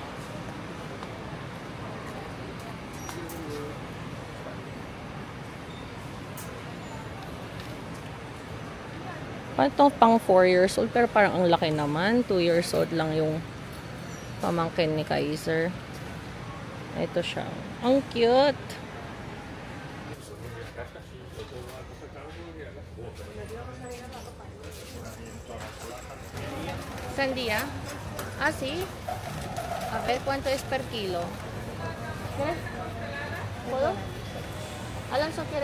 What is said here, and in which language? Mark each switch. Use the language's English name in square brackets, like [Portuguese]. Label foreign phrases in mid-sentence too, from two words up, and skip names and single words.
[Filipino] Ito pang 4 [English] years old, [Filipino] pero parang ang laki naman. 2 [English] years old [Filipino] lang yung pamangkin ni Kaiser. Ito siya. Ang cute! [Spanish] Sandía? Sí. A ver, ¿cuánto es per kilo? ¿Quieres? ¿Puedo? ¿Alonso quiere?